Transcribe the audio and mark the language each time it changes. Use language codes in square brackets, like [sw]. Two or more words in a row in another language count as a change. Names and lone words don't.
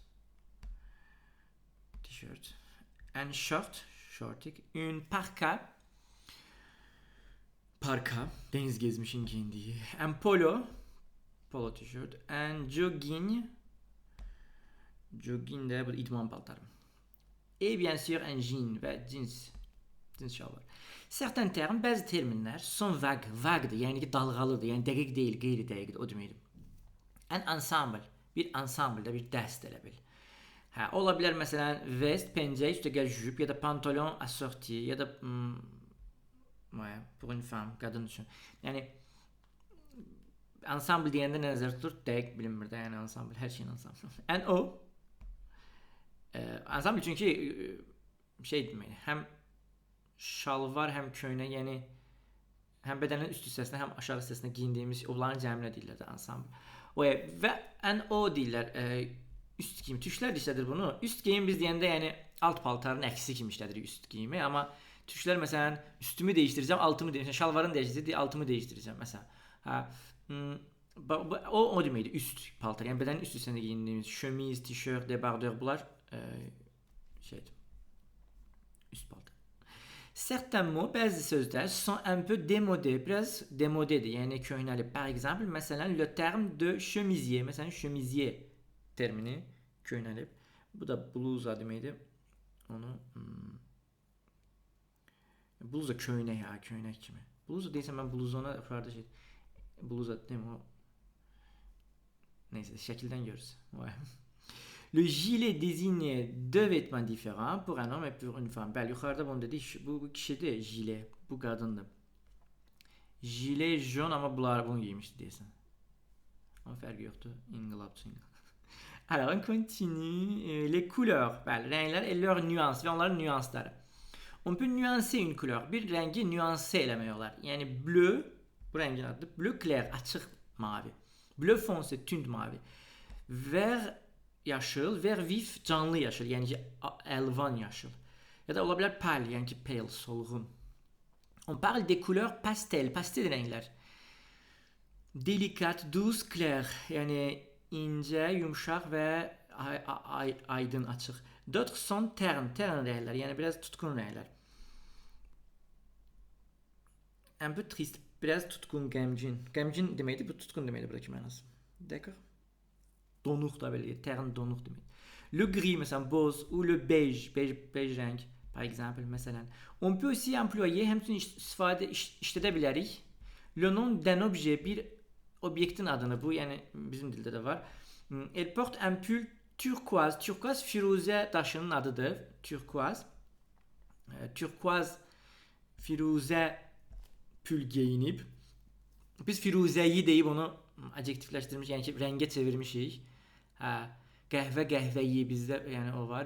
[en] And t-shirt. t-shirt. [fr] Un short, shortik. Un parka, [tr] parka, deniz gezmişin giyindiği. [fr] Un polo, [az] polo tişört. [fr] Un jogging, [az] jogging de bu idman paltarı. [fr] Et bien sûr un jean [az] ve jeans şalvar. [fr] Certains termes, [tr] bazı terminler [fr] sont vagues, [az] vaguedır, yəni ki dalğalıdır, yəni dəqiq deyil, qeyri-dəqiqdir, o deməkdir. [fr] Un ensemble, bir ensemble, [az] bir dəst elə bil. Hə, ola bilər məsələn vest, pencək, üstəgəl jup ya da pantolon assorti ya da [fr] ouais, pour une femme, [az] qadın üçün. Yəni ensemble deyəndə nə nəzərdə tutulur? Dəqiq bilinmir də, yəni ensemble, hər şeyin ensemble. Un o ensemble çünki şey deməkdir, həm şalvar, həm köynək, yəni həm bədənin üst hissəsinə, həm aşağı hissəsinə geyindiyimiz onların cəminə deyirlər də ensemble. Və un o deyirlər, üst geyim. Türklər də işlədir bunu. Üst geyim biz deyəndə yəni alt paltarın əksi kimi işlədirik üst geyimi, amma türklər məsələn üstümü dəyişdirəcəm, altımı dəyişdirəcəm, şalvarını dəyişdirəcəm, altımı dəyişdirəcəm məsələn. Hə, o deməkdir üst paltar. Yəni bədənin üst hissəsində geyindiyimiz şömiz, tişört, debardeur bunlar şeydir. Üst paltar. [fr] Certains mots, [az] bazı sözlər [fr] sont un peu démodés, [az] biraz démodédir, yəni köhnəlib. [fr] Par exemple, məsələn, le terme de chemisier, [az] məsələn, chemisier termini köhnəlib. Bu da bluza deməkdir. Onu bluza köynək, ha, köynək kimi. Bluza deyirsən mən bluzona farklı şey. Bluza deyim o. Neyse, şəkildən görürüz. [fr] Le gilet désigne deux vêtements différents pour un homme et pour une femme. [az] Bəli, yuxarıda bunu dedik. Bu kişidir, gilet. Bu qadındır. [fr] Gilet jaune [az] amma bunlar bunu giymişdi deyəsən. Amma fərqi yoxdur. İnqilabçı. [fr] Alors, on continue. Les couleurs. [az] Bəli, rənglər [fr] et leurs nuances [az] və onların nüansları. [fr] On peut nuancer une couleur. [az] Bir rəngi nuanser eləmək olar. Yəni bleu, bu rəngin adıdır. [fr] Bleu clair, [az] açıq mavi. [fr] Bleu foncé, [az] tünd mavi. Vert yaşıl, [fr] vert vif, [az] canlı yaşıl, yəni ki əlvan yaşıl. Ya da ola bilər pâle, yəni ki pale, solğun. [fr] On parle des couleurs pastel, [az] pastel rənglər. [fr] Délicat, douce, clair, [az] yəni incə, yumşaq və aydın, açıq. [fr] D'autres sont terne, [az] terne rənglər, yəni biraz tutqun rənglər. [fr] Un peu triste, [az] biraz tutqun, qəmgin. Qəmgin deməkdir, bu tutqun deməkdir buradakı mənası. [fr] D'accord? [az] Donuq da belə, terne donuq demək. [fr] Le gris, [az] məsələn, boz, [fr] ou le beige, beige rəng, par exemple, məsələn. On peut aussi employer, [az] həmçinin istifadə işlədə bilərik. [fr] Le nom d'un objet, [az] bir obyektin adını, bu yəni bizim dildə də var. [fr] Elle porte un pull turquoise. [az] Turquoise firuzə daşının adıdır. Turquoise. Turquoise firuzə pull geyinib. Biz firuzəyi deyib onu adjektivləşdirmiş, yəni ki rəngə çevirmişik. Hə, qəhvəyi bizdə yəni o var.